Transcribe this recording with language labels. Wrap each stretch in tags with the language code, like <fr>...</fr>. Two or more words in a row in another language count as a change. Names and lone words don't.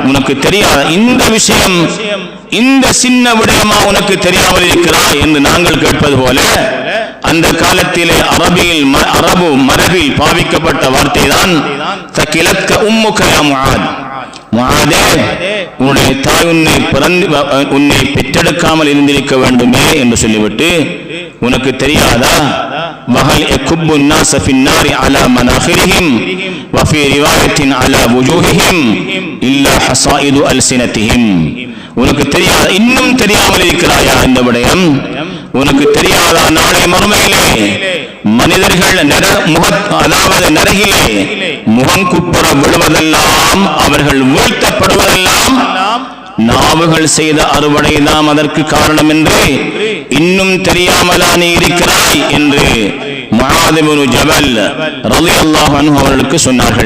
<ta>உனக்கு தெரியாத இந்த விஷயம், இந்த சின்ன விடயமா உனக்கு தெரியாமல் இருக்கிறாய் என்று நாங்கள் கேட்பது போல அந்த காலத்திலே அரபு மரபில் பாவிக்கப்பட்ட வார்த்தை தான்</ta> <ar>ثكلتك أمك يا معاذ,</ar> <ta>முஆதே, உன்னுடைய தாய் உன்னை பெற்றெடுக்காமல் இருந்திருக்க வேண்டுமே என்று சொல்லிவிட்டு, உனக்கு தெரியாதா</ta> <ar>وهل يكب الناس في النار على مناخرهم وفي روايه على وجوههم الا حصائد السنتهم,</ar> <ta>உனக்கு தெரியாத, இன்னும் தெரியாமல் இருக்கிறாயா இந்த விடயம்? உனக்கு தெரியாதா நாளை மறுமையிலே மனிதர்கள் அதாவது நரகிலே முகங்குப்புற விழுவதெல்லாம், அவர்கள் வீழ்த்தப்படுவதெல்லாம் நாவுகள் செய்த அறுவடை தான் அதற்கு காரணம் என்று இன்னும் தெரியாமலா நீ இருக்கிறாய் என்று முஆத் இப்னு ஜபல்</ta> <ar>رضي الله عنه</ar> <ta>அவர்களுக்கு சொன்னார்கள்.</ta>